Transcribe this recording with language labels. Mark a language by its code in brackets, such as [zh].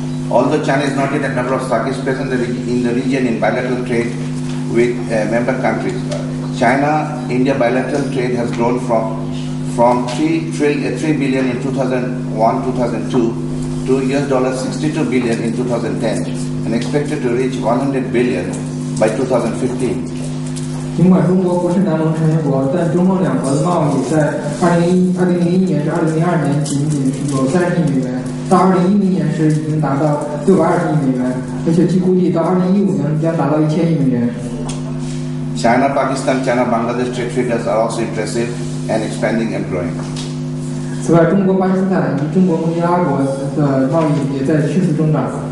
[en] Although China is not yet a member of SAARC, is present in the region in bilateral trade with member countries. China-India bilateral trade has grown from 3 billion in 2001-2002 to $62 billion in 2010 and expected to reach 100 billion by 2015. [zh] 尽管中国不是南盟成员国，但中盟两国的贸易在2001年至2002年仅有30亿美元，到2010年时已经达到620亿美元，而且据估计到2015年将达到1000亿美元。 [en] China, Pakistan, China, Bangladesh trade figures are also impressive and expanding and growing. [zh] 此外，中国、巴基斯坦以及中国、孟加拉国的贸易也在迅速增长。